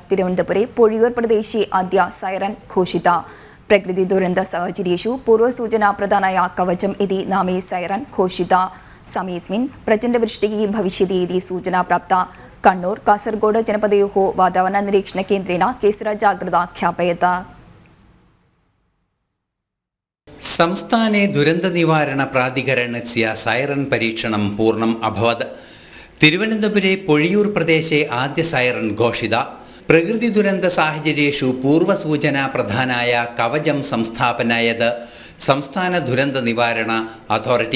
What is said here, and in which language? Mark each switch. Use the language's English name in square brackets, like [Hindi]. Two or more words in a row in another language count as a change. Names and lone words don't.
[Sanskrit] तिरुवनन्तपुरे पोळियूर् प्रदेशे अद्य सैरन् घोषिता। प्रकृतिदुरन्तसाहचर्येषु पूर्वसूचनाप्रदानाय कवचम् इति नामे सैरन् घोषिता। समयेऽस्मिन् प्रचण्डवृष्टिः भविष्यति इति सूचना प्राप्ता। कण्णूर् कासरगोड जनपदयोः वातावरणनिरीक्षणकेन्द्रेण केसर जाग्रता ख्यापयत। സംസ്ഥാനെ ദുരന്തനിവാരണ പ്രാധികരണസ്യ സൈറൻ പരീക്ഷണം പൂർണ്ണം അഭവത്. തിരുവനന്തപുരെ പൊഴിയൂർ പ്രദേശേ ആദ്യ സൈറൻ ഘോഷിത. പ്രകൃതി ദുരന്ത സാഹചര്യേഷു പൂർവസൂചനാ പ്രധാനായ കവചം സംസ്ഥാപനായത് സംസ്ഥാന ദുരന്ത നിവാരണ അതോറിറ്റി.